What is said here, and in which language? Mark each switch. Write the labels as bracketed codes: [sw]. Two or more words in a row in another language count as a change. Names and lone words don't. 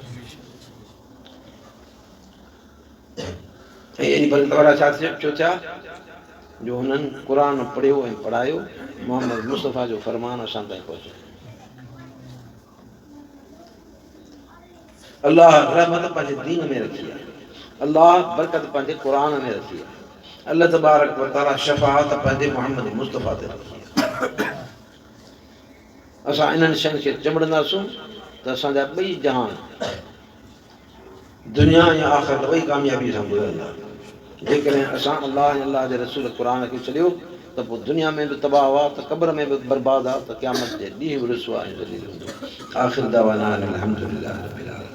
[sd] ऐं एॾी बरकत वारा छा थिया जो हुननि क़ुर पढ़ियो ऐं पढ़ायो, मोहम्मद मुस्तफ़ा जो फरमान असां ताईं पहुचायो। अलाह रहमत पंहिंजे दीन में रखी आहे, अलाह बरकत पंहिंजे क़ुर में रखी आहे, अल्लाह तबारक व तआला शफ़ाअत पंहिंजे मोहम्मद मुस्तफ़ा ते रखी आहे। असां इन्हनि शयुनि खे चंबड़ंदासूं त असांजा ॿई जहान, दुनिया ऐं आख़िरत ॿई कामयाबी सां गुज़रंदा। जेकॾहिं असां अलाह ऐं अलाह जे रसूल क़ुर खे छॾियो त पोइ दुनिया में बि तबाह आहे, त क़ब्र में बि बर्बाद आहे, त क़यामत जे ॾींहुं बि रुसवा ऐं ज़लील हूंदो। [ar] وآخر دعوانا أن الحمد لله رب العالمين.